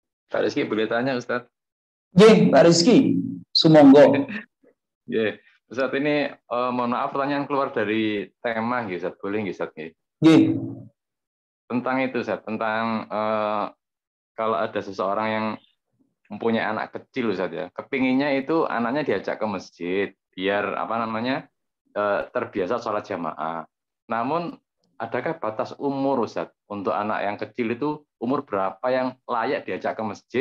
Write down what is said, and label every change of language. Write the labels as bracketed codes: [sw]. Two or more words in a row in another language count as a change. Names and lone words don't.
[id] Pak Rizky boleh tanya Ustaz? [jv] Nggih, Pak Rizky, sumonggo. [id] Ya, Ustaz ini mohon maaf pertanyaan keluar dari tema nggih Ustaz, boleh nggih Ustaz nggih? Nggih. Tentang itu Ustaz, tentang kalau ada seseorang yang mempunyai anak kecil Ustaz ya, kepinginnya itu anaknya diajak ke masjid biar apa namanya terbiasa sholat jamaah. Namun adakah batas umur Ustaz untuk anak yang kecil itu umur berapa yang layak diajak ke masjid?